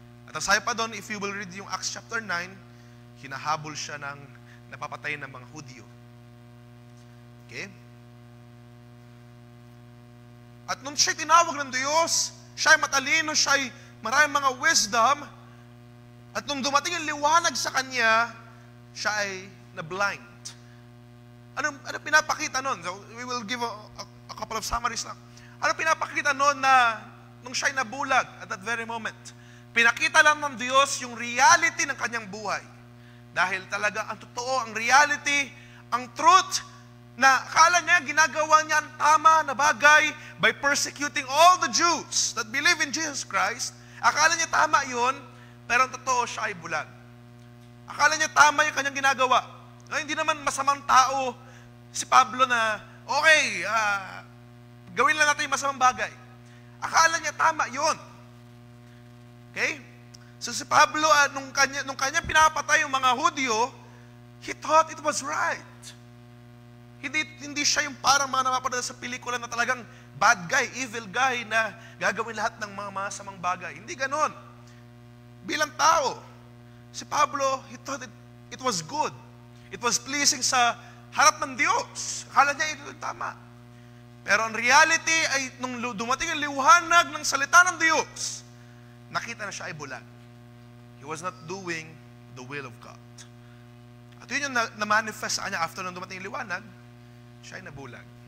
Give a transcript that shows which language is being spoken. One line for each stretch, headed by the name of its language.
Filipino: At ang sabi pa doon,
English: if you will read
Filipino: yung Acts chapter 9, hinahabol siya ng napapatay ng mga Hudyo. Okay? At nung siya tinawag ng Diyos, siya ay matalino, siya ay maraming mga wisdom, at nung dumating yung liwanag sa kanya, siya ay na-blind. Ano pinapakita nun?
English: So, we will give a couple of summaries
Filipino: lang. Ano pinapakita nun na nung siya ay nabulag
English: at that very moment?
Filipino: Pinakita lang ng Diyos yung reality ng kanyang buhay. Dahil talaga ang totoo, ang reality, ang truth, na akala niya ginagawa niya ang tama na bagay
English: by persecuting all the Jews that believe in Jesus Christ.
Filipino: Akala niya tama yun, pero ang totoo siya ay bulag. Akala niya tama yung kanyang ginagawa. Hindi naman masamang tao si Pablo na, okay, gawin lang natin yung masamang bagay. Akala niya tama yun. Okay? So si Pablo, nung kanya pinapatay yung mga Hudyo,
English: he thought it was right.
Filipino: Hindi siya yung parang mga napapadala sa pelikula na talagang
English: bad guy, evil guy
Filipino: na gagawin lahat ng mga masamang bagay. Hindi ganon. Bilang tao,
English: si Pablo, he thought it was good. It was pleasing
Filipino: sa harap ng Diyos. Akala niya ito yung tama. Pero ang reality ay nung dumating ang liwanag ng salita ng Diyos, nakita na siya ay bulag.
English: He was not doing the will of God.
Filipino: At yun yung na-manifest sa kanya after nung dumating ang liwanag, siya ay nabulag.